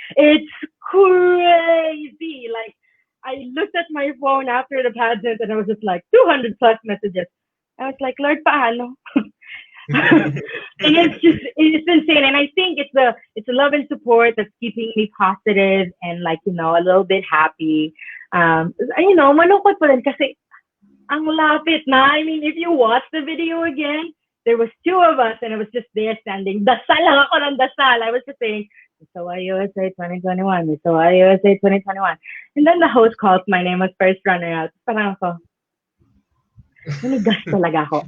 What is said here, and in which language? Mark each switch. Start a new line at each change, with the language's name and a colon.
English: It's crazy. Like, I looked at my phone after the pageant and I was just like, 200 plus messages. I was like, Lord,
Filipino: paano?
English: And it's insane, and I think it's the love and support that's keeping me positive and like, you know, a little bit happy. You know,
Filipino: malungkot pa rin kasi ang lapit na.
English: I mean, if you watch the video again, there was two of us and I was just there standing.
Filipino: Dasal lang ako ng dasal.
English: I was just saying, Miss Hawaii USA 2021, Miss Hawaii USA 2021. And then the host calls my name as first runner up.
Filipino: Parang ako, nanigas talaga ako.